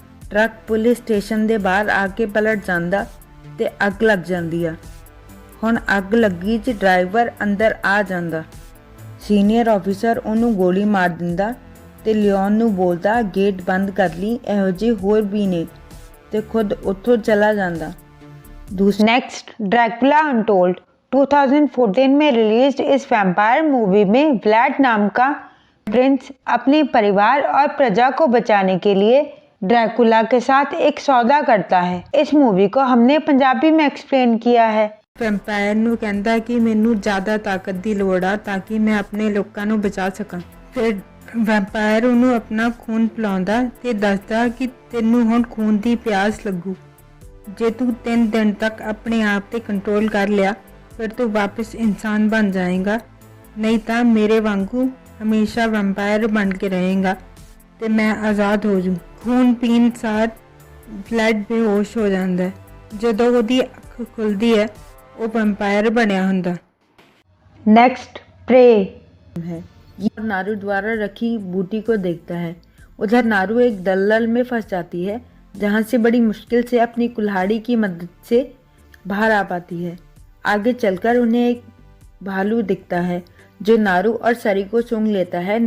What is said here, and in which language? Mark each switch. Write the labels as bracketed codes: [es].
[pa] Truck police station ਦੇ ਬਾਹਰ ਆ ਕੇ ਪਲਟ ਜਾਂਦਾ ਤੇ ਅੱਗ ਲੱਗ ਜਾਂਦੀ ਆ। ਹੁਣ ਅੱਗ ਲੱਗੀ 'ਚ ਡਰਾਈਵਰ ਅੰਦਰ ਆ ਜਾਂਦਾ। ਸੀਨੀਅਰ ਆਫੀਸਰ ਉਹਨੂੰ ਗੋਲੀ ਮਾਰ ਦਿੰਦਾ ਤੇ ਲਿਓਨ ਨੂੰ ਬੋਲਦਾ ਗੇਟ ਬੰਦ ਕਰ ਲਈ, ਇਹੋ ਜਿਹੇ ਹੋਰ ਵੀ ਨੇ, ਤੇ ਖੁਦ ਉੱਥੋਂ ਚਲਾ ਜਾਂਦਾ। [hi] Next, Dracula untold. 2014 में रिलीज इस वैम्पायर मूवी में व्लाड नाम का प्रिंस अपने परिवार और प्रजा को बचाने के लिए ड्रैकुला के साथ एक सौदा करता है। इस मूवी को हमने पंजाबी में एक्सप्लेन किया है। [pa] ਵੈਂਪਾਇਰ ਨੂੰ ਕਹਿੰਦਾ ਕਿ ਮੈਨੂੰ ਜ਼ਿਆਦਾ ਤਾਕਤ ਦੀ ਲੋੜ ਆ ਤਾਂ ਕਿ ਮੈਂ ਆਪਣੇ ਲੋਕਾਂ ਨੂੰ ਬਚਾ ਸਕਾਂ। ਫਿਰ ਵੈਂਪਾਇਰ ਉਹਨੂੰ ਆਪਣਾ ਖੂਨ ਪਿਲਾਉਂਦਾ ਤੇ ਦੱਸਦਾ ਕਿ ਤੈਨੂੰ ਹੁਣ ਖੂਨ ਦੀ ਪਿਆਸ ਲੱਗੂ। ਜੇ ਤੂੰ 3 ਦਿਨ ਤੱਕ ਆਪਣੇ ਆਪ ਤੇ ਕੰਟਰੋਲ ਕਰ ਲਿਆ ਫਿਰ ਤੂੰ ਵਾਪਸ ਇਨਸਾਨ ਬਣ ਜਾਏਗਾ नहीं ਤਾਂ ਮੇਰੇ ਵਾਂਗੂ ਹਮੇਸ਼ਾ ਵੈਂਪਾਇਰ ਬਣ ਕੇ ਰਹੇਗਾ ਤੇ ਮੈਂ ਆਜ਼ਾਦ ਹੋ ਜੂ। ਖੂਨ ਪੀਣ ਸਾਰ ਬਲੱਡ ਬੇਹੋਸ਼ ਹੋ ਜਾਂਦਾ ਹੈ। ਜਦੋਂ ਉਹਦੀ ਅੱਖ ਖੁੱਲਦੀ ਹੈ ਉਹ ਵੈਂਪਾਇਰ ਬਣਿਆ ਹੁੰਦਾ [hi] नेक्स्ट प्रे है। ये नारू द्वारा रखी बूटी को देखता है। उधर नारू एक दलदल में फंस जाती है जहाँ से बड़ी मुश्किल से अपनी कुल्हाड़ी की मदद से बाहर आ पाती है। आगे चलकर उन्हें एक भालू दिखता है जो नारू और सरी को सूंघ लेता है।